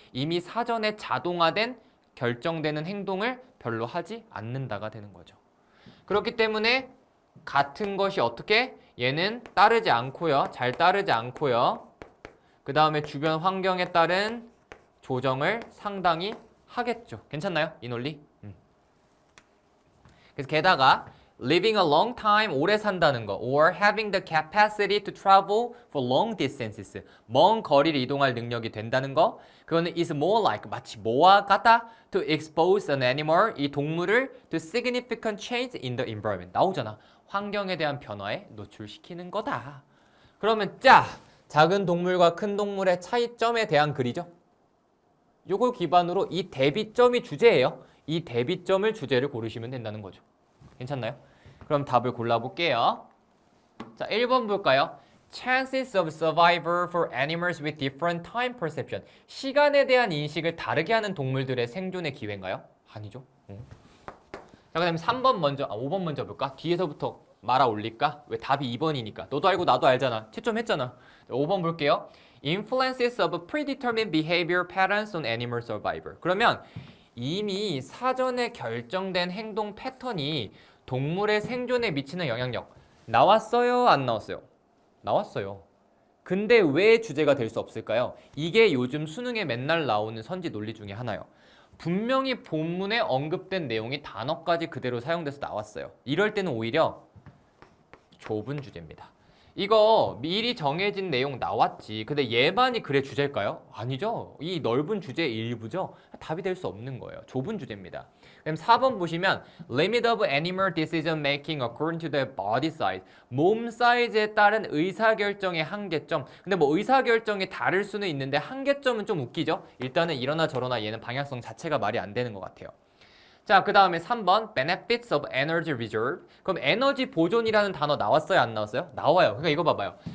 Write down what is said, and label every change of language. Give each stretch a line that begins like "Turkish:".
Korean: 이미 사전에 자동화된 결정되는 행동을 별로 하지 않는다가 되는 거죠. 그렇기 때문에 같은 것이 어떻게? 얘는 따르지 않고요. 잘 따르지 않고요. 그 다음에 주변 환경에 따른 조정을 상당히 하겠죠. 괜찮나요? 이 논리? 그래서 게다가
English: living a long time,
Korean: 오래 산다는 거
English: or having the capacity to travel for long distances,
Korean: 먼 거리를 이동할 능력이 된다는 거 그거는
English: is more like,
Korean: 마치 뭐와 같다
English: to expose an animal,
Korean: 이 동물을
English: to significant change in the environment.
Korean: 나오잖아. 환경에 대한 변화에 노출시키는 거다. 그러면 작은 동물과 큰 동물의 차이점에 대한 글이죠. 요걸 기반으로 이 대비점이 주제예요. 이 대비점을 주제를 고르시면 된다는 거죠. 괜찮나요? 그럼 답을 골라볼게요. 자, 1번 볼까요?
English: Chances of survival for animals with different time perception.
Korean: 시간에 대한 인식을 다르게 하는 동물들의 생존의 기회인가요? 아니죠. 자, 그 다음에 3번 먼저, 5번 먼저 볼까? 뒤에서부터 말아 올릴까? 왜 답이 2번이니까. 너도 알고 나도 알잖아. 채점했잖아. 5번 볼게요.
English: Influences of predetermined behavior patterns on animal survival.
Korean: 그러면 이미 사전에 결정된 행동 패턴이 동물의 생존에 미치는 영향력 나왔어요? 안 나왔어요? 나왔어요. 근데 왜 주제가 될 수 없을까요? 이게 요즘 수능에 맨날 나오는 선지 논리 중에 하나예요. 분명히 본문에 언급된 내용이 단어까지 그대로 사용돼서 나왔어요. 이럴 때는 오히려 좁은 주제입니다. 이거 미리 정해진 내용 나왔지. 근데 얘만이 그래 주제일까요? 아니죠. 이 넓은 주제의 일부죠. 답이 될 수 없는 거예요. 좁은 주제입니다. 그럼 4번 보시면
English: Limit of animal decision making according to the body size.
Korean: 몸 사이즈에 따른 의사결정의 한계점. 근데 뭐 의사결정이 다를 수는 있는데 한계점은 좀 웃기죠? 일단은 이러나 저러나 얘는 방향성 자체가 말이 안 되는 것 같아요. 자, 그 다음에 3번
English: Benefits of Energy Reserve.
Korean: 그럼 에너지 보존이라는 단어 나왔어요? 안 나왔어요? 나와요. 그러니까 이거 봐봐요.